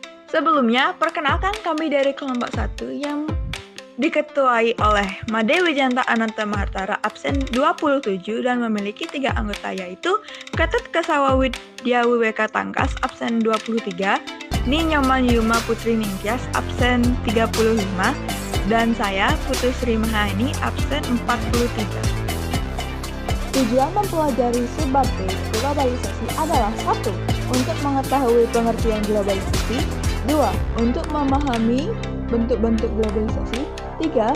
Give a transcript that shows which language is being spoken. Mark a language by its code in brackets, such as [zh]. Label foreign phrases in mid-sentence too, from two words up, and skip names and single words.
[id] Sebelumnya, perkenalkan kami dari kelompok 1 yang diketuai oleh Made Wijanta Ananta Mahartara absen 27 dan memiliki 3 anggota yaitu Ketut Kesawa Widya Wiweka Tangkas absen 23, Ni Nyoman Yuma Putri Ningtyas absen 35, dan saya Putu Sri Mahaini absen 43. Tujuan mempelajari sebab B globalisasi adalah 1. Untuk mengetahui pengertian globalisasi, 2. Untuk memahami bentuk-bentuk globalisasi, 3.